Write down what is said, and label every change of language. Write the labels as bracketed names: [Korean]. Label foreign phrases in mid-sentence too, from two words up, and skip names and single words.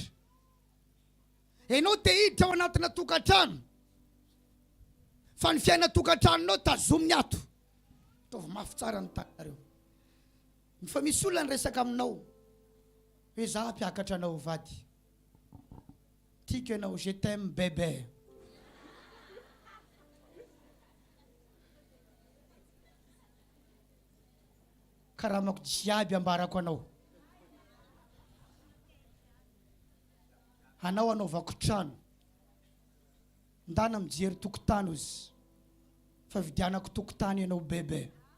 [Malagasy] Ianao te hiditra ao anatina tokantrano fa ny fiaina tokantranonao tazominy ato. Taovy mafy tsara ny tanareo. Fa misy olona ny resaka aminao hoe za mpiakatra anao vady tiako ianao [French] je t'aime bébé [Malagasy] karamako jiaby ambarako anao anao anaovako trano ndana mijery tokotany ozy fa vidianako tokotany ianao bébé